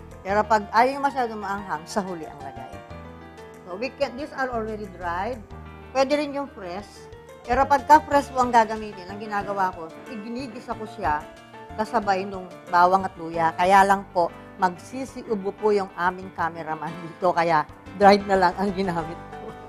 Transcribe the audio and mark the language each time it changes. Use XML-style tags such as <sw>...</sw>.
<tl>Pero pag ayaw yung masyadong maanghang, sa huli ang lagay.</tl> <en>So, these are already dried.</en> <tl>Pwede rin yung fresh. Pero pagka fresh po ang gagamitin, ang ginagawa ko, iginigisa ko siya kasabay nung bawang at luya. Kaya lang po, magsisiubo po yung aming cameraman dito. Kaya dried na lang ang ginamit ko.</tl>